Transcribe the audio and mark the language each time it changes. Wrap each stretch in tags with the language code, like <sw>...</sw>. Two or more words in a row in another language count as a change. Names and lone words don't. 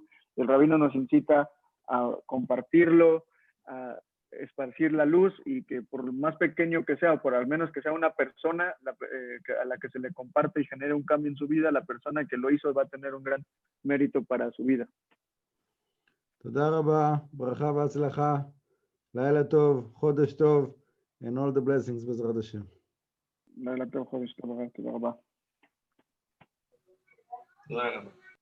<es>El rabino nos incita a compartirlo, a esparcir la luz, y que por más pequeño que sea, o por al menos que sea una persona a la que se le comparte y genere un cambio en su vida, la persona que lo hizo va a tener un gran mérito para su vida.</es> <he>תודה רבה, ברכה והצלחה, לילה טוב, חודש טוב,</he> <en>and all the blessings</en> <he>בעזרת השם. לילה טוב, חודש טוב, תודה רבה. תודה רבה.</he>